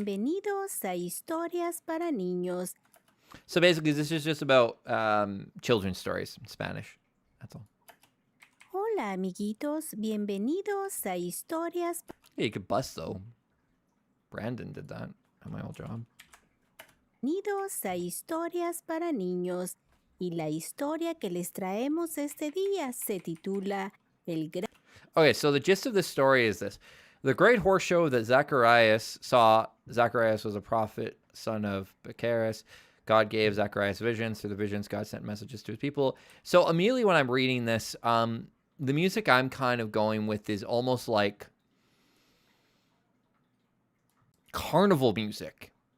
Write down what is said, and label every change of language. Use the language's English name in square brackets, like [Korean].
[Spanish] Bienvenidos a Historias para Niños. [English] So basically, this is just about children's stories in Spanish. That's all. [Spanish] Hola, amiguitos. Bienvenidos a Historias [English] Yeah, you could bust, though. Brandon did that at my old job. [Spanish] Bienvenidos a Historias para Niños. Y la historia que les traemos este día se titula El Gran... [English] Okay, so the gist of this story is this. The great horse show that Zacharias saw, Zacharias was a prophet, son of Baccharis. God gave Zacharias visions. Through the visions, God sent messages to his people. So immediately when I'm reading this, the music I'm kind of going with is almost like carnival music.